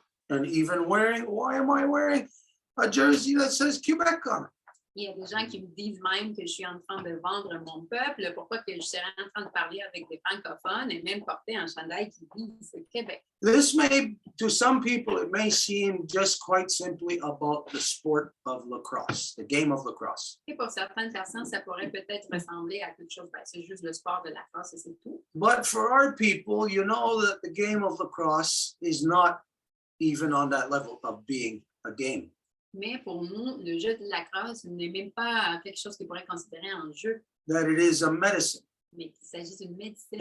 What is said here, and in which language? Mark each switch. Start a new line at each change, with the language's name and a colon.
English: And even wearing, why am I wearing a jersey that says Quebec on it?
French: Il y a des gens qui me disent même que je suis en train de vendre mon peuple, pourquoi que je serais en train de parler avec des francophones et même porter un chandail qui vise Québec.
English: This may, to some people, it may seem just quite simply about the sport of lacrosse, the game of lacrosse.
French: Et pour certaines personnes, ça pourrait peut-être ressembler à quelque chose, c'est juste le sport de la lacrosse et c'est tout.
English: But for our people, you know that the game of lacrosse is not even on that level of being a game.
French: Mais pour nous, le jeu de la lacrosse n'est même pas quelque chose qui pourrait être considéré un jeu.
English: That it is a medicine.
French: Mais qu'il s'agit d'une médecine.